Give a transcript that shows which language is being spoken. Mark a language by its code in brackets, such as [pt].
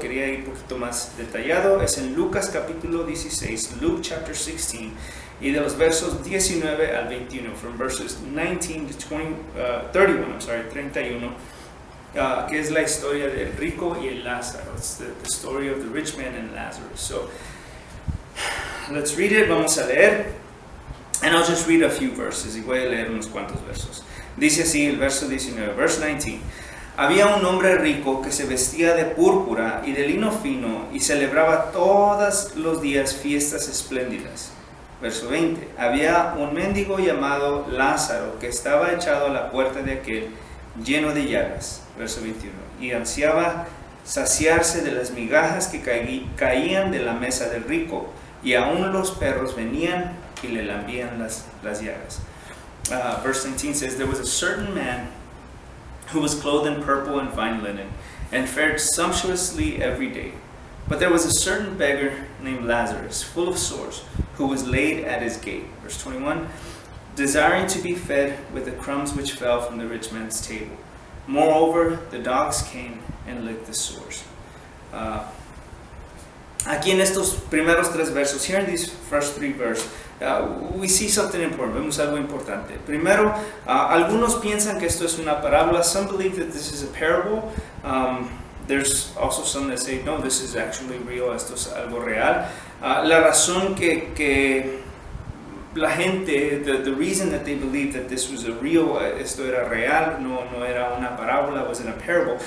[es] Quería ir un poquito más detallado. Es en Lucas capítulo 16, [en] Luke chapter 16, [es] y de los versos 19 al 21, [en] from verses 19 to 31, [es] que es la historia del rico y el Lázaro. [en] It's the story of the rich man and Lazarus. So, let's read it. [es] Vamos a leer. [en] And I'll just read a few verses, [es] y voy a leer unos cuantos versos. Dice así el verso 19, [en] verse 19. [es] Había un hombre rico que se vestía de púrpura y de lino fino y celebraba todos los días fiestas espléndidas. Verso 20. Había un mendigo llamado Lázaro que estaba echado a la puerta de aquel, lleno de llagas. Verso 21. Y ansiaba saciarse de las migajas que caían de la mesa del rico, y aún los perros venían y le lambían las llagas. [en] Verse 19 says, there was a certain man who was clothed in purple and fine linen, and fared sumptuously every day. But there was a certain beggar named Lazarus, full of sores, who was laid at his gate. Verse 21, desiring to be fed with the crumbs which fell from the rich man's table. Moreover, the dogs came and licked the sores. [es] Aquí en estos primeros tres versos, [en] here in these first three verses, we see something important. [es] Vemos algo importante. Primero, algunos piensan que esto es una parábola. [en] Some believe that this is a parable. There's also some that say, no, this is actually real. [es] Esto es algo real. La razón que la gente, [en] the reason that they believed that this was a real, [es] esto era real, no era una parábola, [en] wasn't a parable.